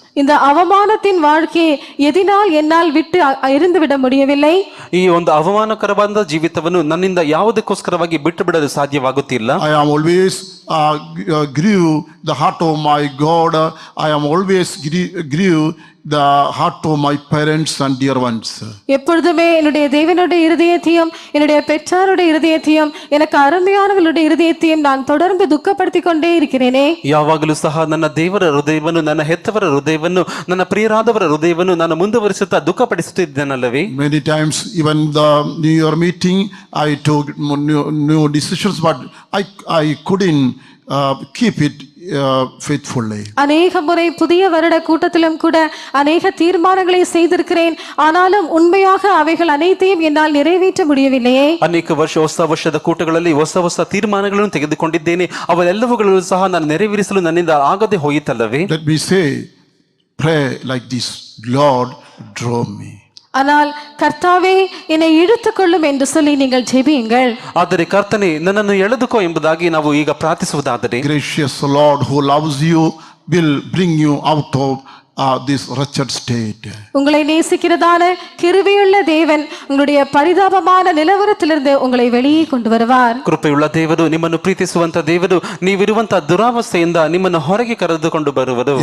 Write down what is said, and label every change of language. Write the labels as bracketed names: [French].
[Tamil] இந்த அவமானத்தின் வாழ்க்கையை எதினால் என்னால் விட்டு இருந்து முடியவில்லை. [Kannada] ಈ ಒಂದು ಅವಮಾನಕರವಾದ ಜೀವಿತವನ್ನು ನನ್ನಿಂದ ಯಾವುದಕ್ಕೋಸ್ಕರವಾಗಿ ಬಿಟ್ಟು ಬಿಡಲು ಸಾಧ್ಯವಾಗುತ್ತಿಲ್ಲ. [English] I am always grieve the heart of my God. I am always grieve the heart of my parents and dear ones. [Tamil] எப்பொழுதுமே என்னுடைய தேவனுடைய இருதயத்தையும் என்னுடைய பெற்றாருடைய இருதயத்தையும் எனக்கு அருமையானவர்களுடைய இருதயத்தையும் நான் தொடர்ந்து துக்கப்படுத்திக் கொண்டே இருக்கிறேனே. [Kannada] ಯಾವಾಗಲೂ ಸಹ ನನ್ನ ದೇವರ ಹೃದಯವನ್ನು, ನನ್ನ ಹೆತ್ತವರ ಹೃದಯವನ್ನು, ನನ್ನ ಪ್ರಿಯರಾದವರ ಹೃದಯವನ್ನು ನಾನು ಮುಂದುವರಿಸುತ್ತಾ ದುಃಖಪಡಿಸುತ್ತಿದ್ದೇನಲ್ಲವೇ? [English] Many times even the New Year meeting I took new decisions, but I couldn't keep it faithfully. [Tamil] அநேக முறை புதிய வருட கூட்டத்திலும் கூட அநேக தீர்மானங்களை செய்திருக்கிறேன், ஆனாலும் உண்மையாக அவைகள் அனைத்தையும் என்னால் நிறைவேற்ற முடியவில்லையே. [Kannada] ಅನೇಕ ಹೊಸ ವರ್ಷದ ಕೂಟಗಳಲ್ಲಿ ಹೊಸ ತೀರ್ಮಾನಗಳನ್ನು ತೆಗೆದುಕೊಂಡಿದ್ದೇನೆ, ಅವೆಲ್ಲವುಗಳನ್ನು ಸಹ ನಾನು ನೆರವೇರಿಸಲು ನನ್ನಿಂದ ಆಗದೆ ಹೋಯಿತಲ್ಲವೇ? [English] Let me say, pray like this, Lord draw me. [Tamil] ஆனால் கர்த்தாவே என்னை இழுத்துக்கொள்ளும் என்று சொல்லி நீங்கள் ஜெபியுங்கள். [Kannada] ಆದರೆ ಕರ್ತನೇ ನನ್ನನ್ನು ಎಳೆದುಕೋ ಎಂಬುದಾಗಿ ನಾವು ಈಗ ಪ್ರಾರ್ಥಿಸುವುದಾದರೆ, [English] Gracious Lord who loves you will bring you out of this wretched state. [Tamil] உங்களை நேசிக்கிறதான கிருபையுள்ள தேவன் உங்களுடைய பரிதாபமான நிலவரத்திலிருந்து உங்களை வெளியே கொண்டு வருவார். [Kannada] ಕೃಪೆಯುಳ್ಳ ದೇವರು, ನಿಮ್ಮನ್ನು ಪ್ರೀತಿಸುವಂತ ದೇವರು, ನೀವಿರುವಂತಹ ದುರಾವಸ್ಥೆಯಿಂದ ನಿಮ್ಮನ್ನು ಹೊರಗೆ ಕರೆದುಕೊಂಡು ಬರುವರು.